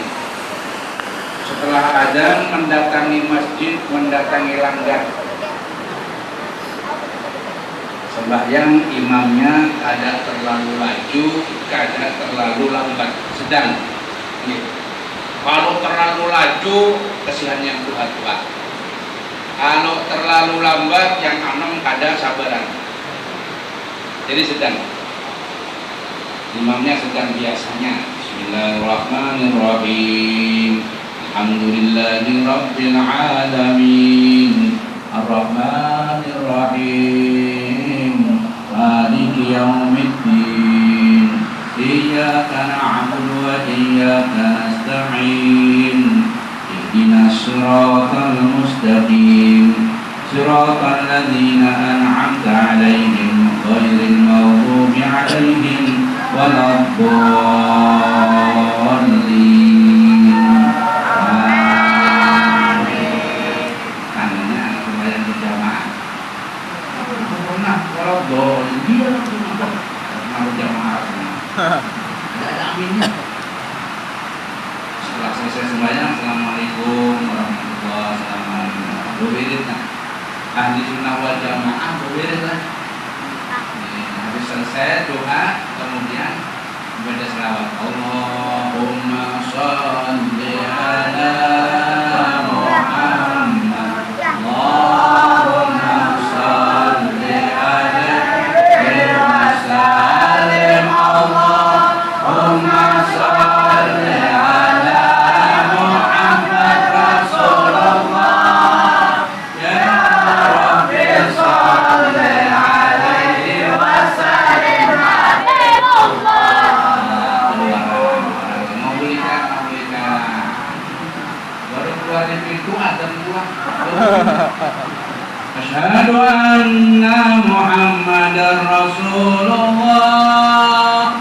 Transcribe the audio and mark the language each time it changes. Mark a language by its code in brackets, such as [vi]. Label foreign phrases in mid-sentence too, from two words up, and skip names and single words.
[bjn] Setelah adzan mendatangi masjid, mendatangi langgar. Sembahyang imamnya kada terlalu laju, kada terlalu lambat, sedang. Kalau terlalu laju, kesian yang tua-tua. Kalau terlalu lambat, yang anom kada sabaran. Jadi sedang. Imamnya sedang biasanya. [ar] بسم الله الرحمن الرحيم الحمد لله رب العالمين. الرحمن الرحيم مالك يوم الدين. إياك نعبد وإياك نستعين. اهدنا الصراط المستقيم. صراط الذين أنعمت عليهم غير المغضوب عليهم ولا الضالين. Amin. [bjn] Tandanya sembahyang berjamaah. Pernah waladdallin dia pernah berjamaah. Ada aminnya. Setelah selesai sembahyang, [ar] السلام عليكم ورحمة الله وبركاته. [bjn] Berwiridnya [ar] أهل السنة والجماعة [bjn] berwirid lah. Habis selesai doa, kemudian membaca selawat. [ar] اللهم صل على محمد. اللهم صل عليه وسلم. اللهم صل على محمد رسول الله. يا رب صل عليه وسلم. [bjn] Baru keluar dari pintu adzan pulang. [ar] أشهد أن محمدا رسول الله.